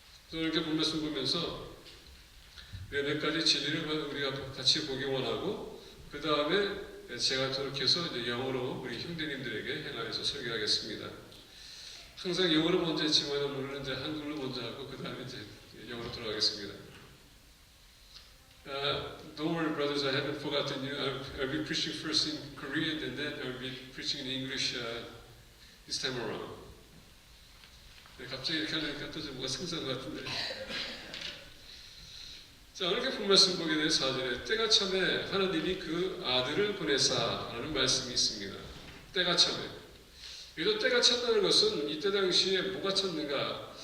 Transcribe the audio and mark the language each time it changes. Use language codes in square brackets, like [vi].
[ko] 그래서 이렇게 본 말씀 보면서 몇 가지 진리를 우리가 같이 보기 원하고 그 다음에 제가 그렇게해서 영어로 우리 형제님들에게 행하여서 설교하겠습니다. 항상 영어로 먼저 했지만 오늘은 이제 한국어로 먼저 하고 그 다음에 이제 영어로 돌아가겠습니다. [en] Don't worry, brothers, I haven't forgotten you. I'll be preaching first in Korean and then I'll be preaching in English this time around. [ko] 네, 갑자기 이렇게 하려니까 또 뭐가 생소한 것 같은데. 자, 이렇게 본 말씀 보게 되는 4절에 때가 참에 하나님이 그 아들을 보내사라는 말씀이 있습니다. 때가 참에. 여기서 때가 찼다는 것은 이때 당시에 뭐가 찼는가?